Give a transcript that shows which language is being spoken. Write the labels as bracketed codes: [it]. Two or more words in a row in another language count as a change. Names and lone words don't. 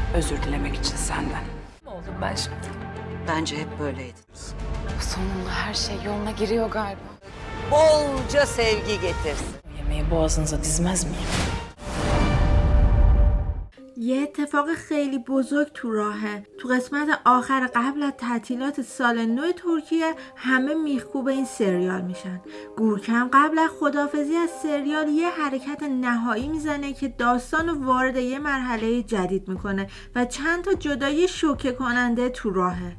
[tr] Özür dilemek için senden. Ne oldum ben şimdi? Bence hep böyleydi. Sonunda her şey yoluna giriyor galiba. Bolca sevgi getirsin. O yemeği boğazınıza dizmez miyim? [fa] یه اتفاق خیلی بزرگ تو راهه. تو قسمت آخر قبل از تعطیلات سال نو ترکیه همه میخکوب این سریال میشن. گورکم قبل از خداحافظی از سریال یه حرکت نهایی میزنه که داستان رو وارد یه مرحله جدید میکنه و چند تا جدایی شوکه کننده تو راهه.